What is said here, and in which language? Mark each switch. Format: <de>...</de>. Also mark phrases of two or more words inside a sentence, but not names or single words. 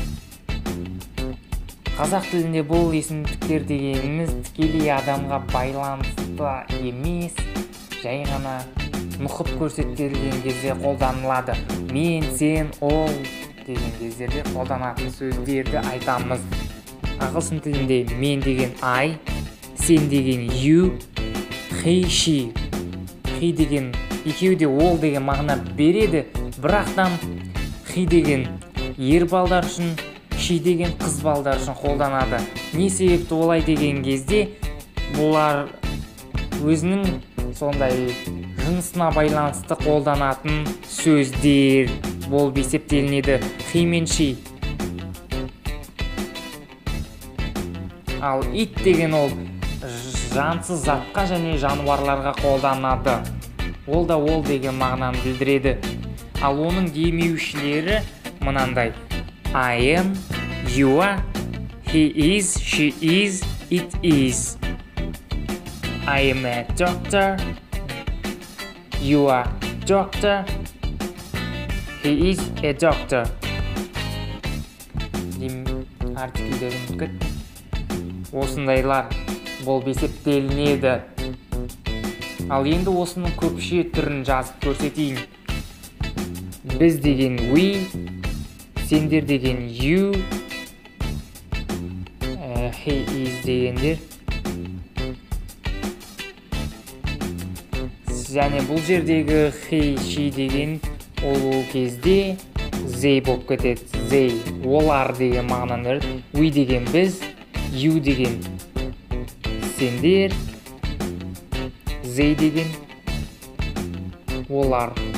<kk>Қазақ тілінде бұл есімдіктер дегеніміз тікелей адамға байланысты емес, жай ғана нұқып көрсетілген кезде қолданылады. Мен, сен, ол деген кездерде қолданатын сөздерді айтамыз. Ағылшын тілінде мен деген I, сен деген</kk> <en>you, he, she.</en> <kk>He деген екеуі де ол деген мағына береді, бірақтан he деген ер балдар үшін, she деген қыз балдар үшін қолданады. Не себепті олай деген кезде бұлар өзінің сондай жынысына байланысты қолданатын сөздер болып есептелінеді. He мен she. Ал it деген ол жансыз затқа және жануарларға қолданады. Ол да ол деген мағынаны білдіреді. Ал оның демеушілері мынандай:</kk> <en>I am, you are, he is, she is, it is. I am a doctor, you are doctor, he is a doctor.</en> <kk>Артикльдерін күт. Осындайлар болып есептелінеді. Ал енді осының көпше түрін жазып көрсетейін. Біз деген we, сендер деген you,</kk> <en>he is</en> <kk>дегендер. Және бұл жердегі</kk> <en>he, she</en> <kk>деген ол кезде they болып кетеді. They, олар деген мағынаны береді. We деген біз, you деген сендер, they деген олар.</kk>